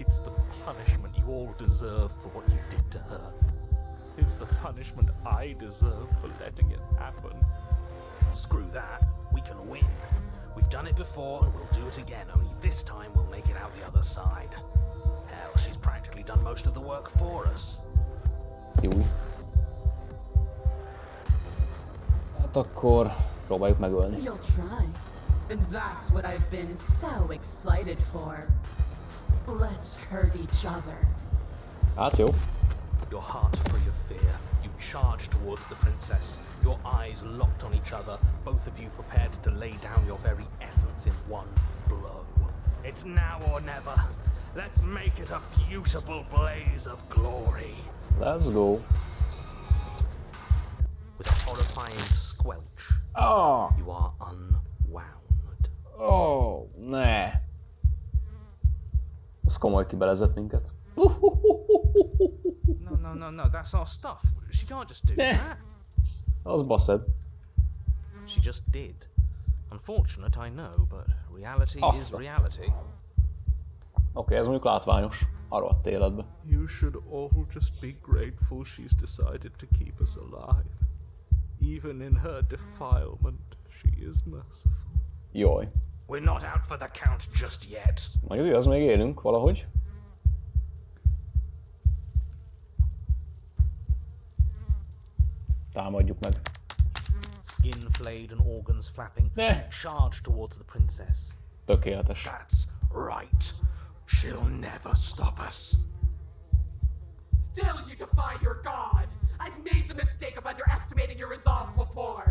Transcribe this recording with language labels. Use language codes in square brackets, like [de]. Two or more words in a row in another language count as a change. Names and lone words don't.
[en] It's the punishment you all deserve for what you did to her. It's the punishment I deserve for letting it happen. Screw that. We can win. We've done it before, and we'll do it again, only this time we'll make it out the other side. Hell, she's practically done most of the work for us. [hu] Jó. Hát akkor próbáljuk megölni. [en] You'll try. And that's what I've been so excited for. Let's hurt each other. [hu] Hát jó. [en] Your heart free of fear, you charge towards the princess, your eyes locked on each other, both of you prepared to lay down your very essence in one blow. It's now or never. Let's make it a beautiful blaze of glory. Let's go. With a horrifying squelch, you are unwound. [hu] Ne. Ez komoly kibelezett minket. [en] No, that's our stuff. She can't just do that. [hu] Az baszed. [en] She just did. Unfortunate, I know, but reality is reality. [hu] Oké, ez mondjuk látványos. A rohadt életbe. [en] You should all just be grateful she's decided to keep us alive. Even in her defilement, she is merciful. [hu] Jaj. [en] We're not out for the count just yet. [hu] Mondjuk igaz, még élünk valahogy. Támadjuk meg. [en] Skin flayed and organs flapping, you charge towards the princess. [hu] Tökéletes. [en] That's right. She'll never stop us. Still you defy your god! I've made the mistake of underestimating your resolve before!